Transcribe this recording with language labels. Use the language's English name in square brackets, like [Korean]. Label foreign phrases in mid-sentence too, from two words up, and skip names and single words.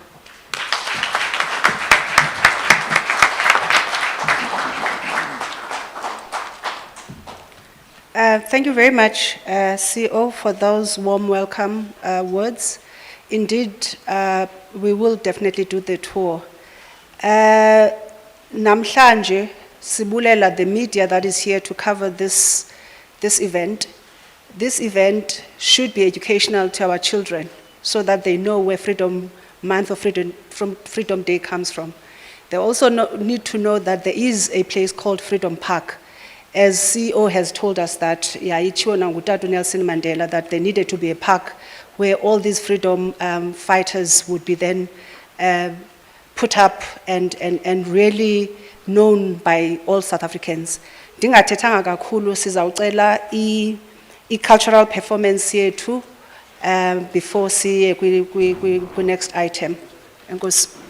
[English] Thank you very much, CEO, for those warm welcome words. Indeed, we will definitely do the tour. [Xhosa] Namhlanje, sibulela [English] the media that is here to cover this event. This event should be educational to our children so that they know where Freedom Month of Freedom Day comes from. They also need to know that there is a place called Freedom Park. As CEO has told us that, Nelson Mandela, that there needed to be a park where all these freedom fighters would be then put up and really known by all South Africans. [Xhosa] Ndingathethanga kakhulu sizawucela i- [English] cultural performance [Xhosa] yethu before siye kwi [English] next item. [Xhosa] Enkosi.